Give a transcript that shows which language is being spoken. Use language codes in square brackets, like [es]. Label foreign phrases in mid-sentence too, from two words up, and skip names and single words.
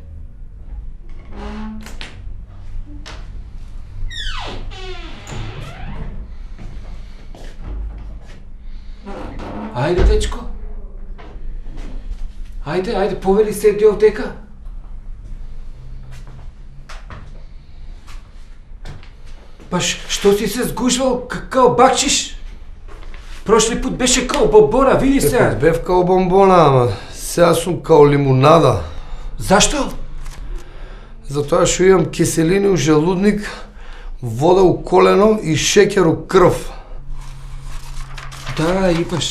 [mk] Ajde, dečko. Ajde, poveli sedi ovdeka. Pa što si se zgužval kao bakšiš? Prošli put беше kao бомбона, види сега. Бев као бомбона, ама сега сум као лимунада. Зашто? Затоа што имам киселини у желудник, вода у колено и шеќер у крв. Да, имаш.